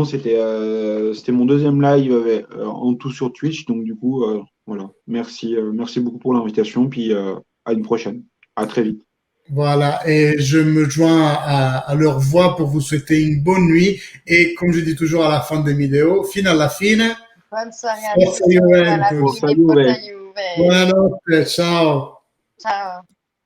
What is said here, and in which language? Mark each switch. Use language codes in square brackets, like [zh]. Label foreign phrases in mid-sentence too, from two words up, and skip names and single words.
[fr] C'était mon deuxième live en tout sur Twitch. Donc du coup, voilà. Merci beaucoup pour l'invitation. Puis à une prochaine. À très vite. Voilà, et je me joins à leur voix pour vous souhaiter une bonne nuit. Et comme je dis toujours à la fin des vidéos, [it] fino alla fine. [fr] Bonne soirée à [it] Forza [fr] tous. [it] Juventus. Forza Juve. Buonanotte, ciao. Ciao.